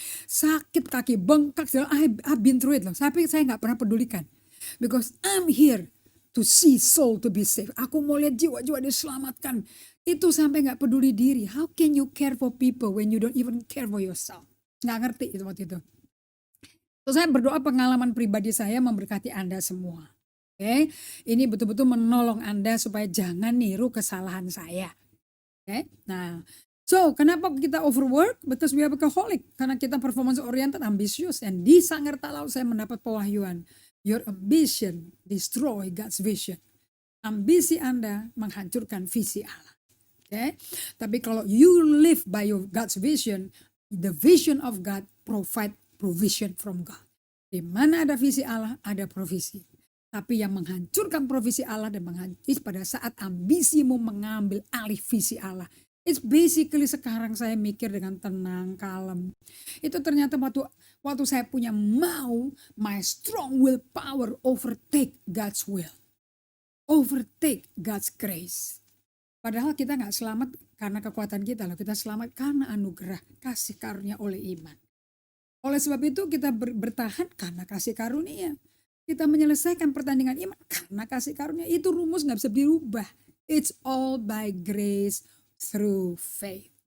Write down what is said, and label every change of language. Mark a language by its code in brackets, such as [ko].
[en] Sakit kaki, bengkak, I've been through it loh. Tapi saya nggak pernah pedulikan, because I'm here to see soul to be saved. [id] Aku mau lihat jiwa-jiwa diselamatkan. Itu sampai nggak peduli diri. [en] How can you care for people when you don't even care for yourself? [id] Nggak ngerti itu waktu itu. So, saya berdoa pengalaman pribadi saya memberkati Anda semua. Oke, ini betul-betul menolong Anda supaya jangan niru kesalahan saya. Oke, nah, so kenapa kita overwork? [en] Because we are workaholic. [id] Karena kita performance oriented, ambisius. Dan di Sangirta Laut saya mendapat pewahyuan. [en] Your ambition destroy God's vision. Ambisi Anda menghancurkan visi Allah. Oke, tapi kalau you live by your God's vision, the vision of God provide provision from God. [id] Di mana ada visi Allah, ada provisi. Tapi yang menghancurkan provisi Allah dan menghancurkan pada saat ambisimu mengambil alih visi Allah. It's basically sekarang saya mikir dengan tenang, kalem. [en] Itu ternyata waktu saya punya my strong willpower overtake God's will. Overtake God's grace. [id] Padahal kita nggak selamat karena kekuatan kita loh, kita selamat karena anugerah, kasih karunia oleh iman. Oleh sebab itu kita bertahan karena kasih karunia. Kita menyelesaikan pertandingan iman karena kasih karunia. Itu rumus nggak bisa dirubah. [en] It's all by grace through faith.